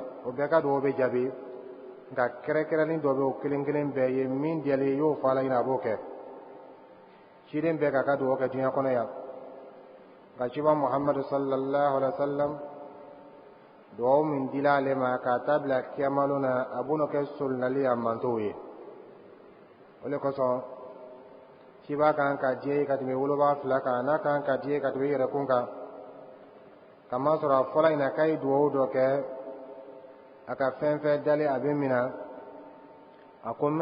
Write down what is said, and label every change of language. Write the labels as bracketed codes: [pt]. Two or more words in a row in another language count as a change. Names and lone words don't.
[bm] O bɛɛ ka dugawu bɛ jaabi, nka kɛrɛkɛrɛnni dɔ bɛ o kelen kelen bɛɛ ye min diyalen y'o fɔ Ala ɲɛna a b'o kɛ. ciden bɛɛ ka duwawu kɛ diɲɛ kɔnɔ yan nka ciba muhamadu [ar] صلى الله عليه وسلم [bm] duwawu min dila ale ma k'a ta bila kiyamalo na a b'o kɛ solonali a mantow ye o de kosɔn ciba kan ka diɲɛ ye ka tɛmɛ woloba fila kan n'a kan ka diɲɛ ka tɛmɛ i yɛrɛkun kan kamasɔrɔ a fɔra in na k'a ye duwawu dɔ kɛ a ka fɛn fɛn dalen a bɛ min na a ko n